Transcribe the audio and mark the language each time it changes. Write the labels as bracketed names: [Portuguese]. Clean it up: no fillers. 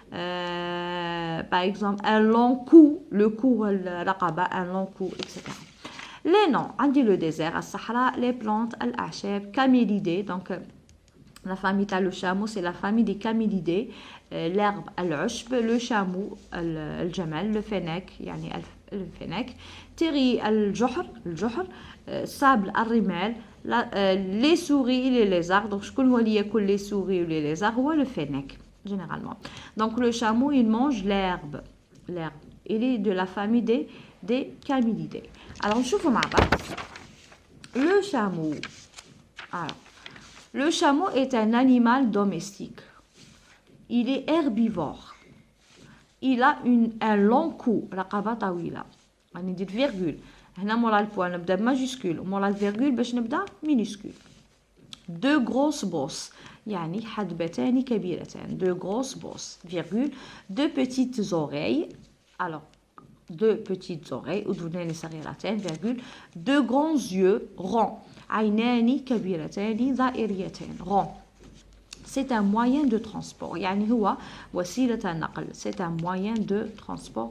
[French] par exemple un long cou. le cou [Arabic] الرقبة [French] un long cou etc. les noms عندي le désert [Arabic] الصحراء. [French] les plantes [Arabic] الأعشاب. [French] camélidés. donc la famille [Arabic] تاع [French] le chameau c'est la famille des camélidés. l'herbe [Arabic] العشب. [French] le chameau [Arabic] الجمل. [French] le fennec [Arabic] يعني الفنك. تيري الجحر sable الرمال. [French] les souris et les lézards. [Arabic] donc شكون هو اللي ياكل [French] les souris ou les lézards هو le fennec généralement. donc le chameau il mange l'herbe. il est de la famille des camélidés. alors [Arabic] نشوفوا مع بعض [French] le chameau Alors, le chameau est un animal domestique. Il est herbivore. Il a un long cou. [Arabic] رقبة طويلة. غندير virgule. هنا مورا البوان نبدا بماجيسكول ومورا الفيرغول باش نبدا مينيسكول. [French] Deux grosses bosses. [Arabic] يعني حدبتان كبيرتان. [French] Deux grosses bosses. Virgule. Deux petites oreilles. Alors, deux petites oreilles. [Arabic] أذنان صغيرتان. [French] Virgule. Deux grands yeux ronds. [Arabic] عينان كبيرتان دائريتان. [French] Ronds. C'est un moyen de transport. [Arabic] يعني هو وسيلة نقل. [French] C'est un moyen de transport.